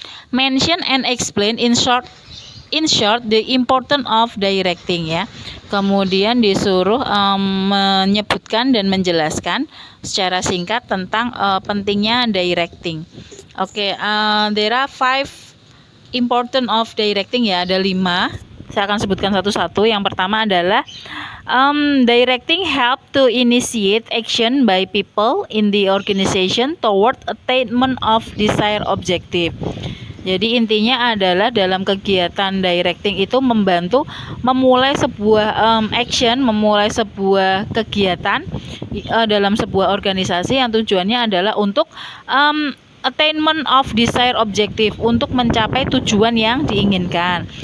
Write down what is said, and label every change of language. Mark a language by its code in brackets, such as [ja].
[en] Mention and explain in short the importance of directing, [id] ya. Kemudian disuruh menyebutkan dan menjelaskan secara singkat tentang pentingnya directing. [en] There are 5 important of directing, ya, [id] ada 5. Saya akan sebutkan satu-satu. Yang pertama adalah [en] directing help to initiate action by people in the organization toward attainment of desired objective. [id] Jadi intinya adalah dalam kegiatan directing itu membantu memulai sebuah action, memulai sebuah kegiatan dalam sebuah organisasi yang tujuannya adalah untuk [en] attainment of desired objective, [id] untuk mencapai tujuan yang diinginkan.